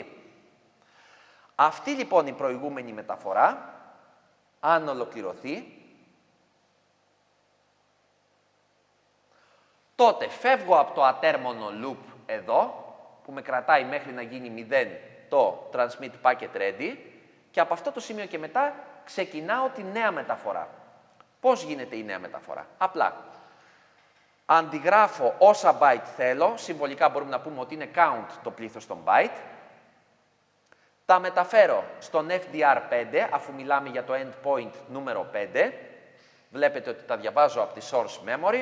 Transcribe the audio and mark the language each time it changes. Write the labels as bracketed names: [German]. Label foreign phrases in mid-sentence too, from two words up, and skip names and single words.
[Greek] Αυτή λοιπόν η προηγούμενη μεταφορά, αν ολοκληρωθεί, τότε φεύγω από το ατέρμονο loop εδώ, που με κρατάει μέχρι να γίνει 0 το [English] transmit packet ready, [Greek] και από αυτό το σημείο και μετά ξεκινάω τη νέα μεταφορά. Πώς γίνεται η νέα μεταφορά? Απλά αντιγράφω όσα byte θέλω, συμβολικά μπορούμε να πούμε ότι είναι count το πλήθος των byte, τα μεταφέρω στον FDR5, αφού μιλάμε για το endpoint νούμερο 5, βλέπετε ότι τα διαβάζω από τη [English] source memory.